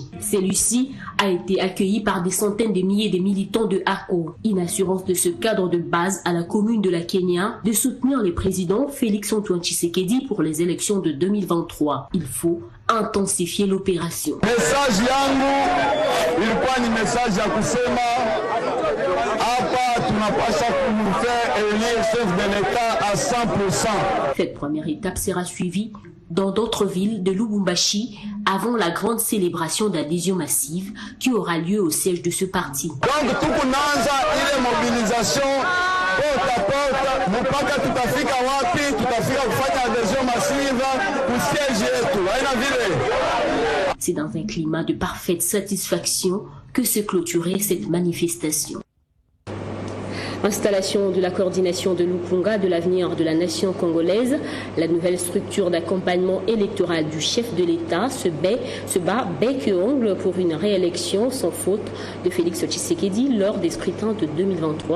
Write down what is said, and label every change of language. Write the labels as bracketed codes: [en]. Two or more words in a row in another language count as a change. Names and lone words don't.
[fr] Celui-ci a été accueilli par des centaines de milliers de militants de ACO. Une assurance de ce cadre de base à la commune de la Kenya de soutenir le président Félix Antoine Tshisekedi pour les élections de 2023. Il faut intensifier l'opération. [sw] Message yangu ilikuwa ni message ya kusema hapa tunapaswa kumfaire [fr] élire chef de l'État à 100%. Cette première étape sera suivie dans d'autres villes de Lubumbashi avant la grande célébration d'adhésion massive qui aura lieu au siège de ce parti. [sw] Donc tukunanza ile mobilisation [fr] porte à porte [sw] mpaka tutafika wapi, tutafika kufanya [fr] adhésion massive au siège [sw] yetu. Haina vile. [fr] C'est dans un climat de parfaite satisfaction que se clôturait cette manifestation. Installation de la coordination de Lukunga de l'avenir de la nation congolaise, la nouvelle structure d'accompagnement électoral du chef de l'État se bat bec et ongle pour une réélection sans faute de Félix Tshisekedi lors des scrutins de 2023.